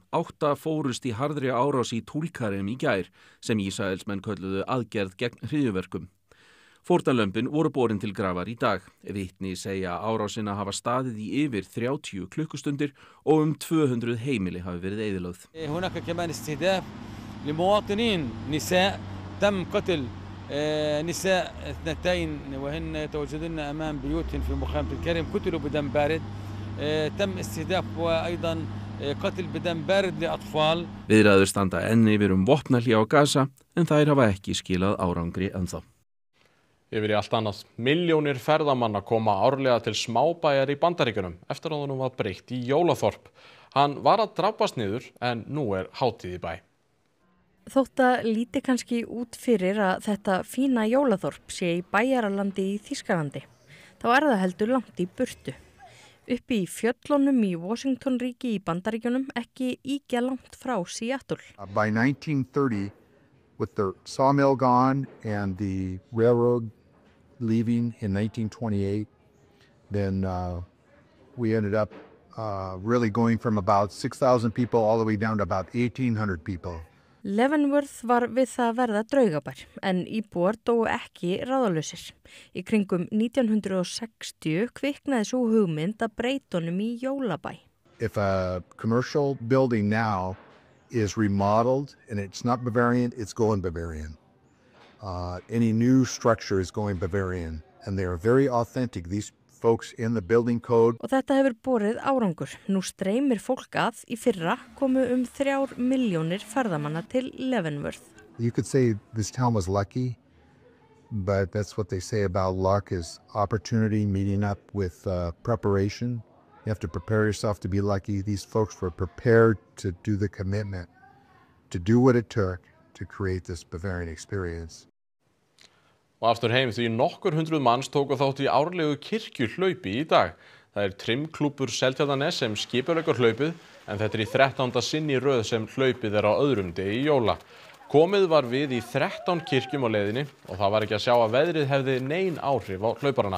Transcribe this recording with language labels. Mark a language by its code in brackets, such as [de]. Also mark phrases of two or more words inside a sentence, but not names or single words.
[is] 8 fórust í harðri árás í Túlkarem í gær sem Ísraelsmenn kölluðu aðgerð gegn hryðjuverkum. Fórnarlömbin voru borin til grafar í dag. Vitni segja árásina hafa staðið í yfir 30 klukkustundir og 200 heimili hafi verið eyðilögð. [ar] هناك كمان استهداف لمواطنين نساء تم قتل نساء 2 وهن يتواجدن أمام بيوتهم في مخيمة الكرم قتلوا بدم بارد. تم استهداف وأيضا قتل بدم بارد لأطفال. [is] Viðræður standa enn yfir vopnahlé á Gaza en þær hafa ekki skilað árangri ennþá. Yfir í allt annað. Milljónir ferðamanna koma árlega til smábæjar í Bandaríkjunum eftir að honum var breytt í jólaþorp. Hann var að drabbast niður en nú hátíð í bæ. Þótt að líti kannski út fyrir að þetta fína jólaþorp sé í bæjaralandi í Þýskalandi, þá það heldur langt í burtu. Uppi í fjöllunum í Washington-ríki í Bandaríkjunum, ekki ýkja langt frá Seattle. [en] By 1930, with the sawmill gone and the railroad leaving in 1928, then we ended up really going from about 6,000 people all the way down to about 1,800 people. [is] Leavenworth var við það verða draugabær, en íbúar dóu ekki ráðalausir. Í kringum 1960 kviknaði svo hugmynd að breyta honum í jólabæ. [en] If a commercial building now is remodeled and it's not Bavarian, it's going Bavarian. Any new structure is going Bavarian, and they are very authentic. These folks in the building code. [is] Og þetta hefur borið árangur. Nú streymir fólk að í fyrra komu 3 milljónir ferðamanna til Leavenworth. [en] You could say this town was lucky, but that's what they say about luck is opportunity meeting up with preparation. You have to prepare yourself to be lucky. These folks were prepared to do the commitment, to do what it took to create this Bavarian experience. [is] Og aftur heim því nokkur hundruð manns tóku þátt í árlegu kirkjuhlaupi í dag. Það trimklúbbur Seltjarnarness sem skipuleggur hlaupið, en þetta í 13. sinn í röð sem hlaupið á öðrum degi jóla. Komið var við í 13 kirkjum á leiðinni og það var ekki að sjá að veðrið hefði nein áhrif á hlauparana.